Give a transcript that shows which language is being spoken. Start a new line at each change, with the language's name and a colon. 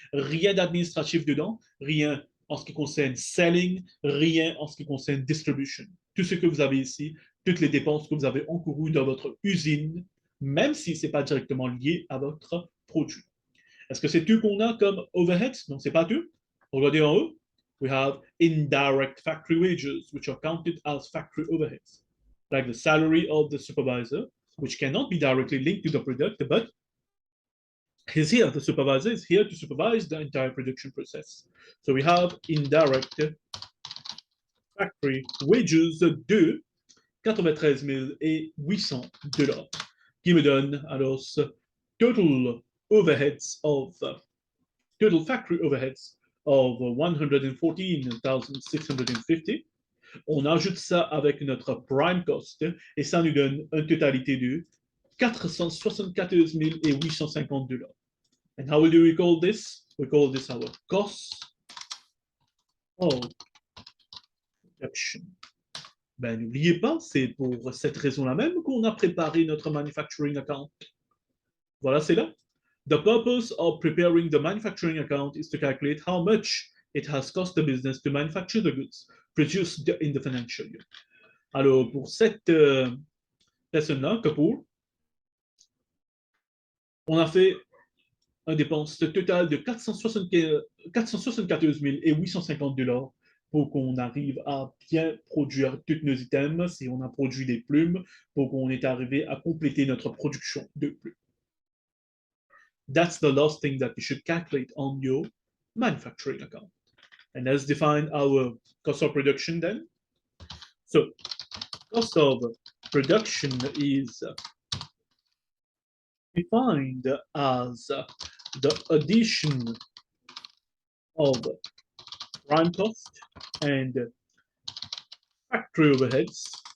French: Rien d'administratif dedans, rien en ce qui concerne selling, rien en ce qui concerne distribution. Tout ce que vous avez ici, toutes les dépenses que vous avez encourues dans votre usine, même si ce n'est pas directement lié à votre produit. Est-ce que c'est tout qu'on a comme overheads? Non, ce n'est pas tout. Regardez en haut.
English: We have indirect factory wages, which are counted as factory overheads, like the salary of the supervisor, which cannot be directly linked to the product, but he's here, the supervisor is here to supervise the entire production process. So we have indirect factory wages de $93 800,
French: qui me donne alors
English: total overheads of total factory overheads of 114,650.
French: On ajoute ça avec notre prime cost et ça nous donne une totalité de $474 850.
English: And how do we call this? We call this our cost of production.
French: Ben, n'oubliez pas, c'est pour cette raison-là même qu'on a préparé notre manufacturing account. Voilà, c'est là.
English: The purpose of preparing the manufacturing account is to calculate how much it has cost the business to manufacture the goods produced in the financial year.
French: Alors, pour cette personne-là, Kapoor, on a fait une dépense totale de $474 850 pour qu'on arrive à bien produire tous nos items, si on a produit des plumes, pour qu'on est arrivé à compléter notre production de plumes.
English: That's the last thing that you should calculate on your manufacturing account. And let's define our cost of production then. So, cost of production is defined as the addition of prime cost and factory overheads,